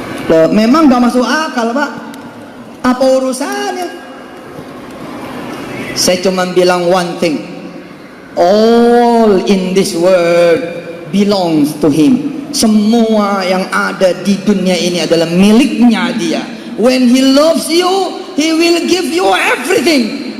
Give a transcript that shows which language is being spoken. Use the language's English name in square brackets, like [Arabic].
[Indonesian] Loh, memang gak masuk akal, Pak. Apa urusannya? Saya cuma bilang [English] one thing, all in this world belongs to him. [Indonesian] Semua yang ada di dunia ini adalah miliknya dia. [English] When he loves you, he will give you everything.